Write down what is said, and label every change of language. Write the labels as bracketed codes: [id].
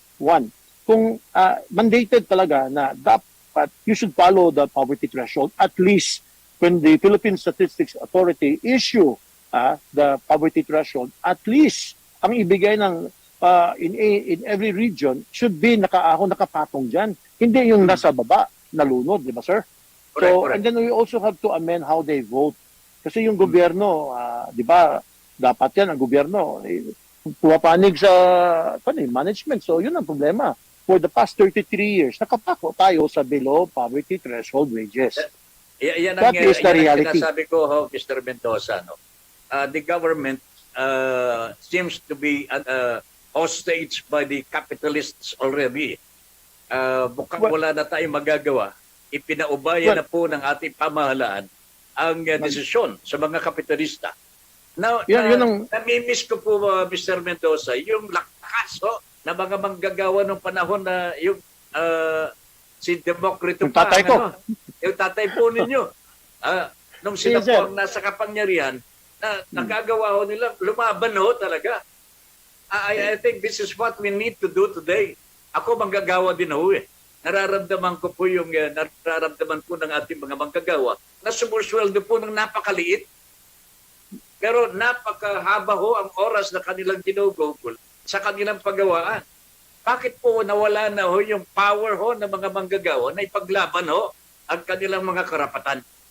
[en] One, [tl] kung mandated talaga na dapat [en] you should follow the poverty threshold at least when the Philippine Statistics Authority issue the poverty threshold, at least [tl] ang ibigay ng [en] in every region should be [tl] nakapatong dyan. Hindi yung nasa baba, nalunod, di ba sir? [en] Correct. And then we also have to amend how they vote. [tl] Kasi yung gobyerno, di ba, dapat yan ang gobyerno, pumapanig sa management. So yun ang problema. [en] For the past 33 years, [tl] nakapako tayo sa [en] below poverty threshold wages. [tl] Yan [en] That is the reality. [tl] Sinasabi ko, Mr. Mendoza, no? [en] The government seems to be hostage by the capitalists already. [tl] Mukhang wala na tayong magagawa. Ipinaubaya na po ng ating pamahalaan ang desisyon sa mga kapitalista. Now, namimiss ko po, Mr. Mendoza, yung lakas na mga manggagawa ng panahon na yung si Demokrito yung tatay ko. Yung tatay po ninyo. Nung sila po ang nasa kapangyarihan, nagagawa ho nila, lumaban ho talaga. [en] I think this is what we need to do today. [tl] Ako manggagawa din ho eh. Nararamdaman ko po yung nararamdaman po ng ating mga manggagawa na sumusweldo po ng napakaliit. Pero napakahaba ho ang oras na kanilang ginugugol sa kanilang paggawaan. Bakit po nawala na ho yung power ho ng mga manggagawa na ipaglaban ho ang kanilang mga karapatan?